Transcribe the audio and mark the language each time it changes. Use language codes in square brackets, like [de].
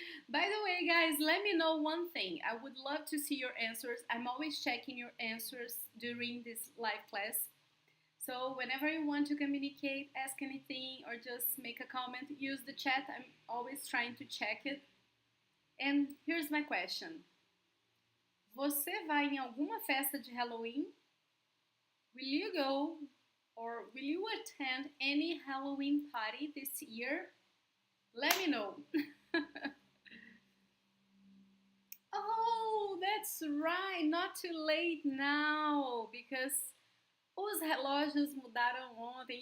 [en] By the way, guys, let me know one thing. I would love to see your answers. I'm always checking your answers during this live class. So whenever you want to communicate, ask anything, or just make a comment, use the chat. I'm always trying to check it. And here's my question. [pt] Você vai em alguma festa de Halloween? [en] Will you go or will you attend any Halloween party this year? Let me know. Oh, that's right. Not too late now because [pt] os relógios mudaram ontem.